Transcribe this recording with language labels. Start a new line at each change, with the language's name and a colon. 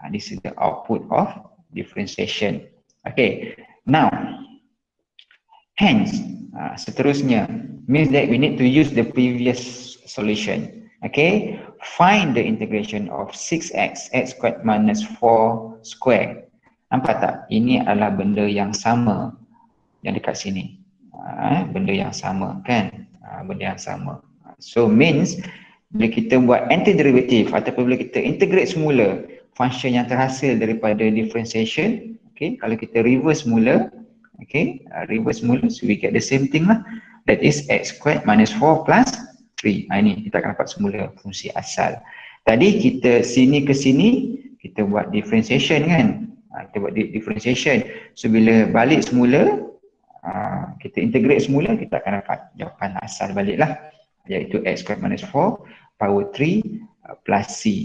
English: This is the output of differentiation. Okay, now, hence, seterusnya, means that we need to use the previous solution. Okay, find the integration of 6x, x squared minus 4 square.
Malay: Nampak tak? Ini adalah benda yang sama yang dekat sini. Benda yang sama, kan? Benda yang sama. So means, bila kita buat antiderivative ataupun bila kita integrate semula function yang terhasil daripada differentiation, okay, kalau kita reverse semula, okay, reverse semula,
English: so we get the same thing lah. That is x squared minus 4 plus 3.
Malay: Ini kita akan dapat semula fungsi asal. Tadi kita sini ke sini, kita buat differentiation, kan? Kita buat differentiation. So bila balik semula, kita integrate semula, kita akan dapat jawapan asal balik lah, iaitu
English: x squared minus 4 power 3 plus c.